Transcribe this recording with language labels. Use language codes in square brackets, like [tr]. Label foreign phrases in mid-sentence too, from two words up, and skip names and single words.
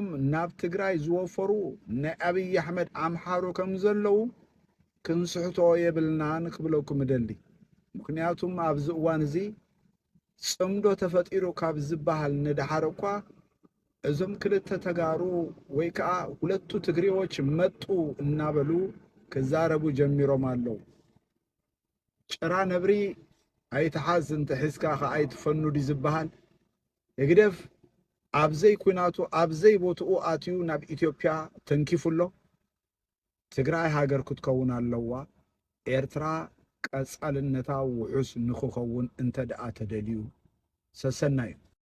[ti] ናብ ትግራይ ዝወፈሩ ናይ ኣብይ ኣሕመድ ኣምሓሮ ከም ዘለዉ ክንስሕቶ የብልናን ክብለኩም እደሊ። ምክንያቱም ኣብዚ እዋን እዚ ጽምዶ ተፈጢሩ ካብ ዝበሃል ንድሓር እኳ እዞም ክልተ ተጋሩ ወይ ከዓ [am] ሁለቱ ትግሬዎች መጡ [ti] እናበሉ ክዛረቡ ጀሚሮም ኣለዉ። ጭራ ነብሪ ኣይተሓዝ እንተሒዝካ ከዓ ኣይትፈኑድ ዝበሃል እግደፍ ኣብዘይ ኩናቱ ኣብዘይ ቦትኡ ኣትዩ ናብ ኢትዮጵያ ተንኪፉሎ። ትግራይ ሃገር ክትከውን ኣለዋ። ኤርትራ ቀጻልነታ ውሑስ ንክኸውን እንተደኣ ተደልዩ ሰሰና እዩ።